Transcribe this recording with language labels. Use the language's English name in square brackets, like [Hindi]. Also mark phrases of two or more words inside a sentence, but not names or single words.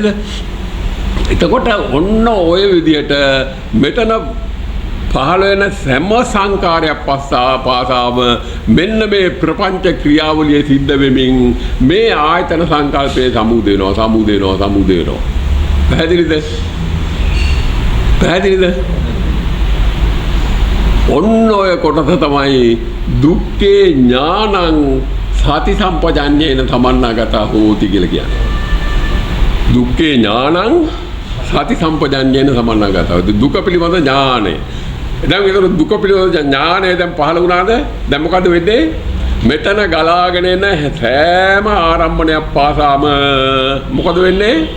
[Sinhala] එතකොට ඔන්න ඔය විදිහට මෙතන පහළ වෙන සෑම සංකාරයක් පාසාම මෙන්න මේ ප්‍රපංච ක්‍රියාවලිය සිද්ධ වෙමින් මේ ආයතන සංකල්පයේ සමුදේ වෙනවා. පැහැදිලිද? ඔන්න ඔය කොටස තමයි [Pali] දුක්ඛේ ඥානං සති සම්පජඤ්ඤේන සමන්නාගතා හෝති [Sinhala] කියලා කියන්නේ. [Pali] දුක්ඛේ ඥානං සති සම්පජඤ්ඤේන සමන්නාගතා. [Sinhala] දුක පිළිබඳ ඥානය. දැන් ඒතර දුක පිළිබඳ ඥානය දැන් පහළ වුණාද? දැන් මොකද වෙන්නේ? මෙතන ගලාගෙන එන සෑම ආරම්භණයක් පාසාම මොකද වෙන්නේ?